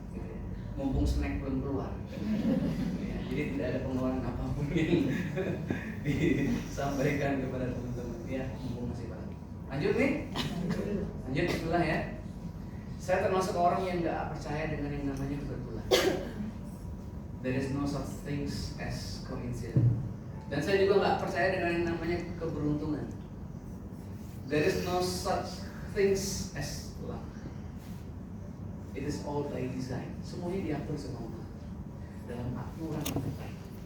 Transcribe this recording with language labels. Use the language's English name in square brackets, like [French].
[Indonesian] Gitu ya. Mumpung snack belum keluar, ya, jadi tidak ada pengeluaran apapun yang disampaikan kepada teman-teman. Ya, mumpung masih banyak. Lanjut nih, lanjut Bismillah ya. Saya termasuk orang yang nggak percaya dengan yang namanya kebetulan. There is no such things as coincidence. Dan saya juga nggak percaya dengan yang namanya keberuntungan. [English] There is no such things as luck. It is all by design. [Indonesian] Semuanya diatur sama Allah dalam aturan yang baik.